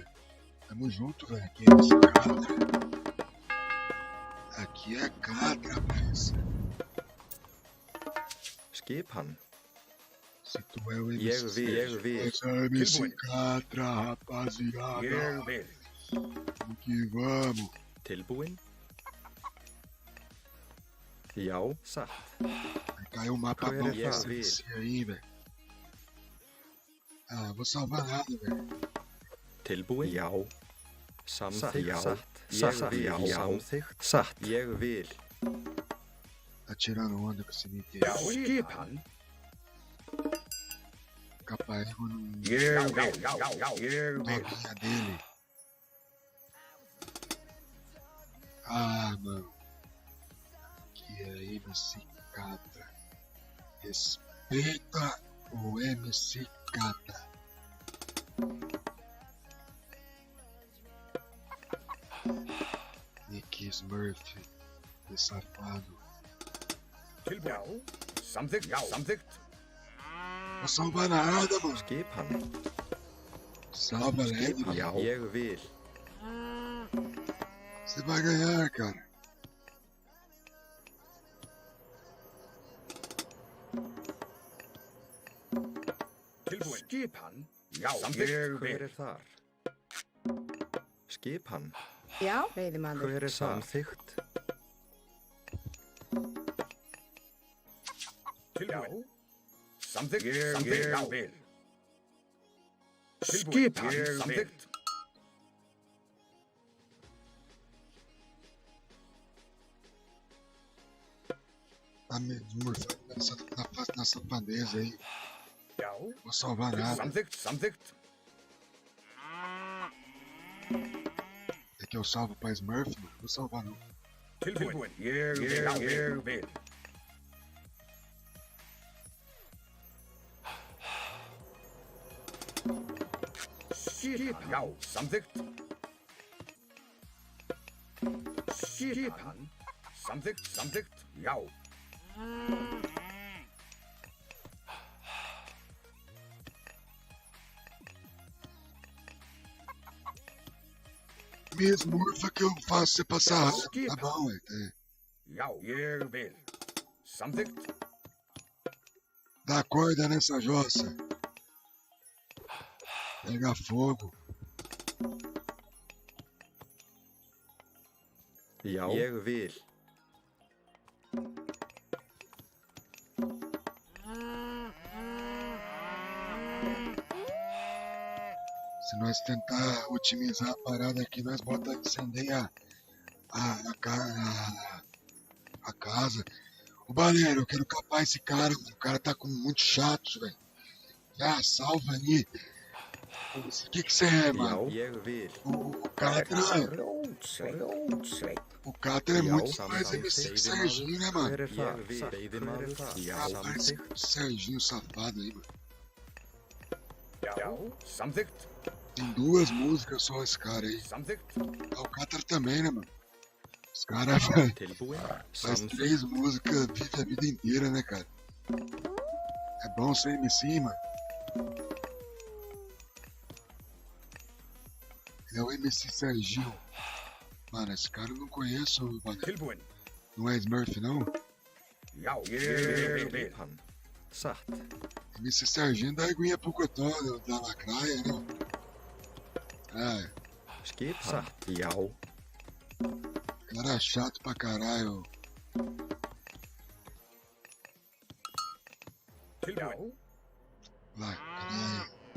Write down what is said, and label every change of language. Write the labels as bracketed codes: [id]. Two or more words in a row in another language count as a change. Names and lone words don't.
[pt] Tamo junto, velho. Aqui é MC Catra. Aqui é Catra, parceiro. [is] Skipan. [pt] Se tu é o [is] Ég [pt] MC [is] vil. [pt] Esse é o MC Catra, rapaziada. [is] Ég vil. [pt] Vamos que vamos. [is] Tilbúin. Já, satt. [pt] Vai cair o mapa bom pra você aí, velho. Ah, vou salvar nada, velho. [is] Tilbúin. Já. Samþykkt. Satt. Já. Samþykkt. Satt. Ég vil. [pt] Tá tirando onda com esse inteiro. [is] Já, skipan. [pt] Capaz quando [is] Ég vil. Ég vil. [pt] novinha dele. Ah, mano. Que é MC Catra. Respeita o MC Catra. Nick Smurf, esse safado. [is] Tilbúin. Samþykkt. Samþykkt. [pt] Não salva nada, mano. [is] Skipan. [pt] Salva leve, mano. [is] Já. Ég vil. [pt] Você vai ganhar, cara. [is] Tilbúin. Skipan. Já, samþykkt. Hver þar? Skipan. Já, veiðimaður. Hver samþykkt? Tilbúin. Samþykkt. Samþykkt. Já, vil. Skipan. Samþykkt. [pt] Tá me esmurfando na safadeza aí. [is] Já. [pt] Vou salvar nada. [is] Samþykkt. Samþykkt. [pt] É que eu salvo pra Smurf, mano. Vou salvar não. [is] Tilbúin. Ég vil. Ég vil. Skipan. Já, samþykkt. Skipan. Samþykkt. Samþykkt. Já. [pt] Me esmurfa que eu faço você passar rápido. Tá bom, é. [is] Já, ég vil. Samþykkt. [pt] Dá corda nessa jossa. Pega fogo. [is] Já. Ég vil. [pt] Se nós tentar otimizar a parada aqui, nós bota incendeia a casa. Ô Baleiro, eu quero capar esse cara, mano. O cara tá com muito chato, velho. Ah, salva aí. O que você é, [is] Já, [pt] mano? [is] ég vil. [pt] O [is] Hver er [pt] Catra, [is] það? Grjótsveinn. [pt] o Catra é [is] Já, [pt] muito mais [is] samþykkt. [pt] MC que Serginho, né, mano? [is] Hver er það? Veiðimaður. Já, [pt] Ah, parece [is] samþykkt. [pt] o Serginho safado aí, mano. [is] Já, samþykkt. [pt] Tem 2 músicas só esse cara aí. [is] Samþykkt. [pt] Ah, o Catra também, né, mano? Os caras faz [is] Tilbúin. [pt] 3 [is] Samþykkt. [pt] músicas, vive a vida inteira, né, cara? É bom ser MC, mano. Ele é o MC Serginho. Mano, esse cara eu não conheço, mano. [is] Tilbúin. [pt] Não é Smurf, não? [is] Já, ég vil. Hann. Satt. [pt] MC Serginho da Aguinha Pucotó, da Lacraia, né? É, [is] Skip. Satt. Já. [pt] cara chato pra caralho. [is] Tilbúin. [pt] Lacraia.